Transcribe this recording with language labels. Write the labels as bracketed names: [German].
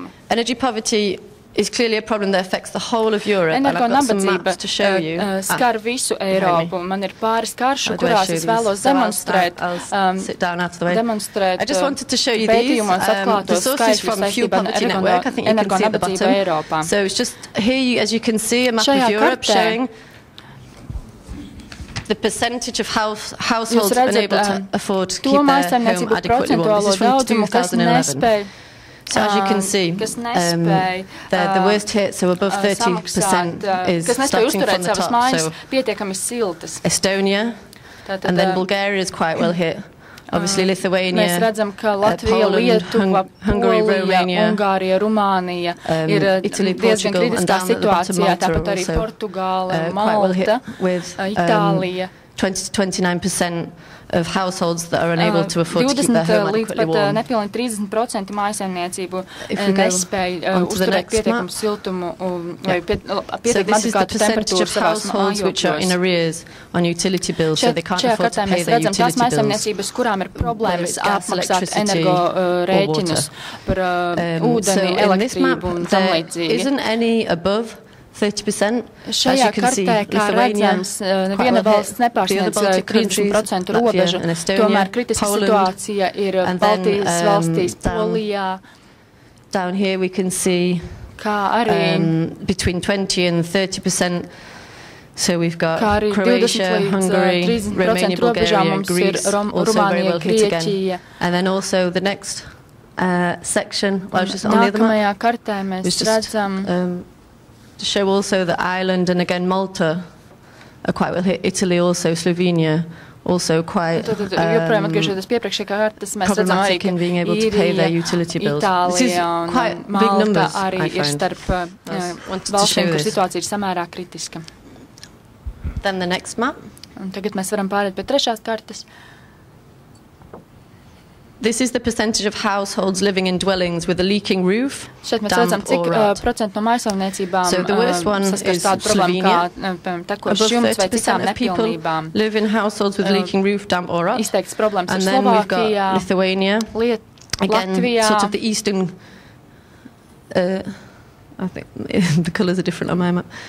[English] Energy poverty is clearly a problem that affects the whole of Europe, and I've got some maps to show you. [Latvian] Skar visu Eiropu. Man ir pāris karšu, kurās es vēlos demonstrēt. [English] I'll sit down out of the way. I just wanted to show you these. The sources from Fuel Poverty Network. I think you can see at the bottom. So it's just here, as you can see, a map of Europe showing the percentage of households unable to afford to keep their home adequately warm. This is from 2011. So as you can see, the worst hit, so above 30%, is starting from the top. So Estonia, and then Bulgaria is quite well hit. Obviously, Lithuania, [Latvian] mēs redzam, ka Latvija, Lietuva, Polija, Ungārija, Rumānija ir diezgan kritiskā situācijā, tāpat arī Portugāle, Malta, Itālija. [English] 20 to 29% of households that are unable to afford to keep their home adequately warm. [Latvian] Nepilnīgi 30% mājasemniecību nespēja uzturēt pietiekumu siltumu vai pietiekumu adekvātu temperatūru savās mājokļos. [English] Which are in arrears on utility bills, so they can't afford to pay their utility bills. [Latvian] Tās mājasemniecības, kurām ir problēmas apmaksāt energo rēķinus par ūdeni, elektrību un tam līdzīgi. [English] Isn't any above 30%. [Latvian] Šajā kartē, kā redzams, neviena valsts nepārsniedz 30% robežu. Tomēr kritiska situācija ir Baltijas valstīs, Polijā. [English] Down here we can see between 20 and 30%. So we've got Croatia, Hungary, Romania, Bulgaria, Greece, also very well hit again. And then also the next section, well, just on the other [Latvian] nākamajā kartē mēs redzam [English] to show also that Ireland and again Malta are quite well hit. Italy also, Slovenia also quite problematic in being able to pay their utility bills. This is quite big numbers, I find. Wanted to show this. Then the next map. [Latvian] Un tagad mēs varam pārēt pie trešās kartes. [English] This is the percentage of households living in dwellings with a leaking roof, damp or rot. So the worst one is Slovenia. Above 30% of people live in households with leaking roof, damp or rot. And then we've got Lithuania, again, sort of the eastern, I think the colours are different on my map.